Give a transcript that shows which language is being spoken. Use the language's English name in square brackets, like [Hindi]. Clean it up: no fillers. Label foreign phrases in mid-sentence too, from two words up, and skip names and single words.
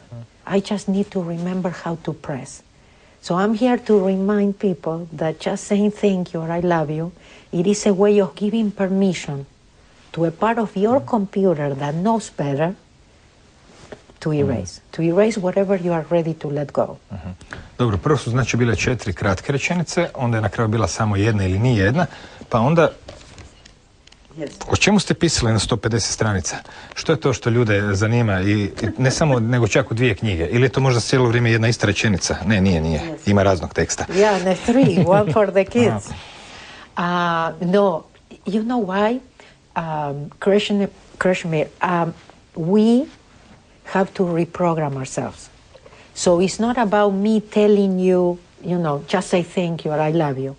[English] I just need to remember how to press. So I'm here to remind people that just saying thank you or I love you, it is a way of giving permission to a part of your computer that knows better to erase whatever you are ready to let go. [Croatian] Dobro, prvo su znači bile 4 kratke rečenice, onda je na kraju bila samo jedna ili ni jedna, pa onda o čemu ste pisali na 150 stranica? Što je to što ljude zanima i ne samo, nego čak u 2 knjige? Ili je to možda cijelo vrijeme jedna ista rečenica? Ne, nije. Ima raznog teksta. [English] Yeah, the 3, one for the kids. No, you know why? Krishmir, we have to reprogram ourselves. So it's not about me telling you, just say thank you or I love you.